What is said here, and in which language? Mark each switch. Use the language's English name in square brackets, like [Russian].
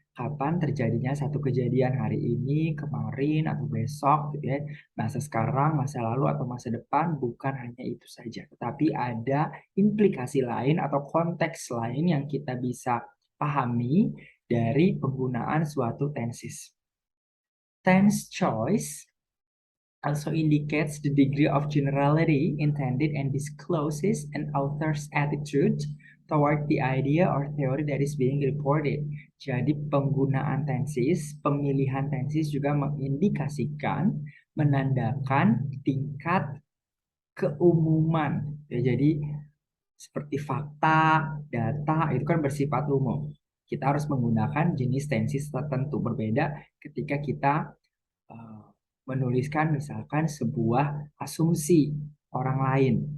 [Indonesian] Kapan terjadinya satu kejadian hari ini, kemarin, atau besok, gitu ya. Masa sekarang, masa lalu, atau masa depan, bukan hanya itu saja. Tetapi ada implikasi lain atau konteks lain yang kita bisa pahami dari penggunaan suatu tenses. [English] Tense choice also indicates the degree of generality intended and discloses an author's attitude toward the idea or theory that is being reported. [Indonesian] Jadi penggunaan tenses, pemilihan tenses juga mengindikasikan, menandakan tingkat keumuman. Ya, jadi seperti fakta, data itu kan bersifat umum. Kita harus menggunakan jenis tenses tertentu berbeda ketika kita eh, menuliskan misalkan sebuah asumsi orang lain.